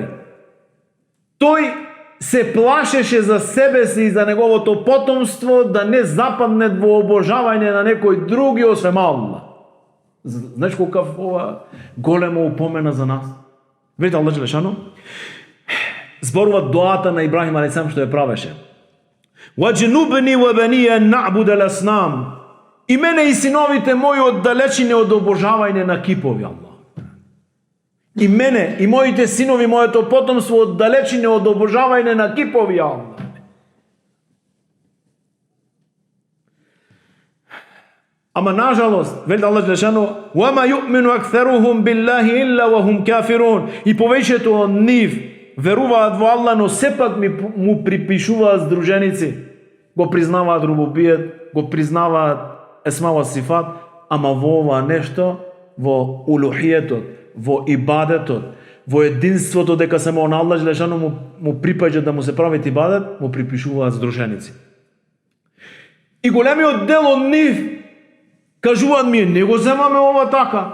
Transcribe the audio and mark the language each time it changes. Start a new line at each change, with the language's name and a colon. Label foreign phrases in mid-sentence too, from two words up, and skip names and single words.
Macedonian: Тој се плашеше за себе си и за неговото потомство да не западне во обожавање на некој други освен Аллах. Знаеш колкав ова голема упомена за нас? Видите
Arabic: الله جل شأنه
Macedonian: зборува доата на Ибрахим алейхиссалам што ја правеше.
Arabic: "واجنبني وبني أن نعبد الأصنام."
Macedonian: И мене и синовите мои оддалечени од обожавање на кипови, Аллах. И мене, и моите синови, моето потомство оддалечени од обожавање на кипови, Аллах. Ама нажалост, вели
Arabic: الله جل شأنه: "وما يؤمن أكثرهم بالله إلا وهم كافرون."
Macedonian: И повеќето од нив веруваат во Аллах, но сепак му припишуваат здруженици. Го признаваат рубубијет, го признаваат
Arabic: أسماء وصفات,
Macedonian: ама во ова нешто, во улухијетот, во ибадетот, во единството дека само на
Arabic: الله جل شأنه
Macedonian: му припаѓа да му се прави ибадет, му припишуваат здруженици. И големиот дел од нив кажуваат: "Ние не го земаме ова така."